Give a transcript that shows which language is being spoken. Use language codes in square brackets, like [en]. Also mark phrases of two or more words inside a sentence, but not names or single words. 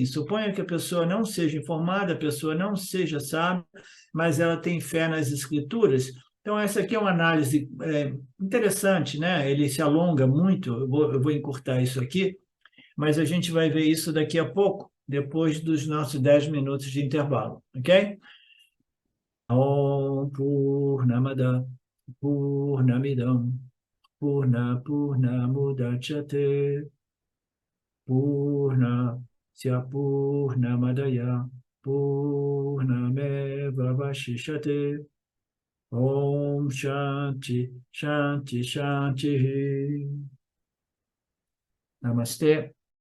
[pt] Suponha que a pessoa não seja informada, a pessoa não seja sábia, mas ela tem fé nas escrituras. Então, essa aqui é uma análise interessante, né? Ele se alonga muito, eu vou encurtar isso aqui, mas a gente vai ver isso daqui a pouco, depois dos nossos 10 minutos de intervalo, ok? [sa] ॐ पूर्णमदः पूर्णमिदं पूर्णमुदच्यते पूर्णस्य पूर्णमादाय पूर्णमेव वशिष्यते ॐ शान्तिः शान्तिः शान्तिः नमस्ते.